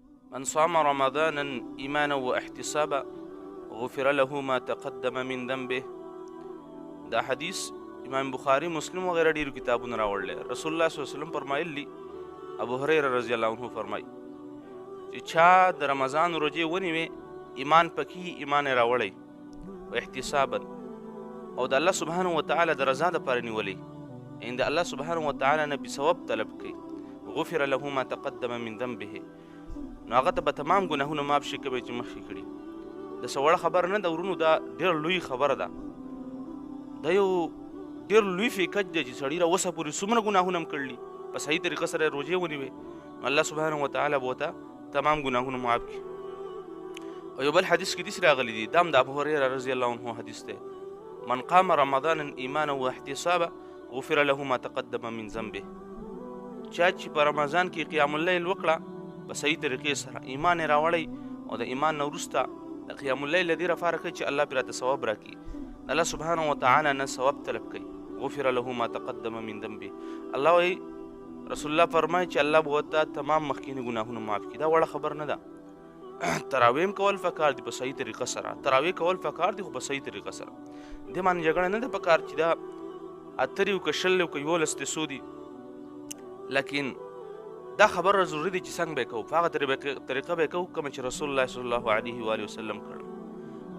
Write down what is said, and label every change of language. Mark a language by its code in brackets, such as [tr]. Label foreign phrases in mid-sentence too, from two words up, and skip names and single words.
[ar] من صام رمضانا إيمانا واحتسابا غفر له ما تقدم من ذنبه. [ps] دا حدیث امام بخاری مسلم وغیرہ ډیرو کتابونو راوړل. رسول الله [ar] صلی الله علیه وسلم [ps] فرمایلی، ابو هريره [ar] رضی الله عنه [ps] فرمای چې چا د رمضان روزې ونیوې ایمان پکې ایمان راوړی او احتسابا او د [ar] الله سبحانه وتعالى [ps] د رضا دپاره نیولې ان د [ar] الله سبحانه وتعالى [ps] نه بثواب طلب کوي، [ar] غفر له ما تقدم من ذنبه، [ps] نو هغه ته به تمام ګناهونه معاف شي کوي چې مخکې کړي. د څه وړه خبره نه ده ورونو، دا ډېر لوی خبره ده. دا یو ډېر لوی فکر دی چې سړي را اوسه پورې څومره ګناهونه هم کړلي، په صحیح طریقه سره یې روژې ونیوې، [ar] الله سبحانه وتعالی [ps] به ورته تمام ګناهونه معاف کړي. او یو بل حدیث کې داسې راغلی دی، دا هم د ابو هريره [ar] رضی الله عنه [ps] حدیث دی، [ar] من قام رمضانا ایمانا واحتسابا غفر له ما تقدم من ذنبه. [ps] چا چې په رمضان کې [ar] قیام اللیل [ps] وکړه په صحیح طریقې سره، ایمان یې راوړی او د ایمان نه وروسته د [ar] قیام اللیل [ps] دې لپاره کوي چې الله پرې راته ثواب راکړي، [ar] الله سبحانه وتعالی [ps] نه ثواب طلب کوي، [ar] غفر له ما تقدم من ذنبه. [ps] الله وایي، رسول الله فرمایي چې الله به ورته تمام مخکیني ګناهونه معاف کړي. دا وړه خبر نه ده. تراویح هم کول پکار دي په صحیح طریقه سره، تراویح کول پکار دي خو په صحیح طریقه سره. دې باندې جګړه نه ده پکار چې دا اترې او که شل او که یولس دې څو دي، لیکن دا خبره ضروري دی چې څنګه به کوو، په هغه طریقه به کوو کومه چې رسول الله [ar] صلی الله علیه و وسلم [ps] کړل.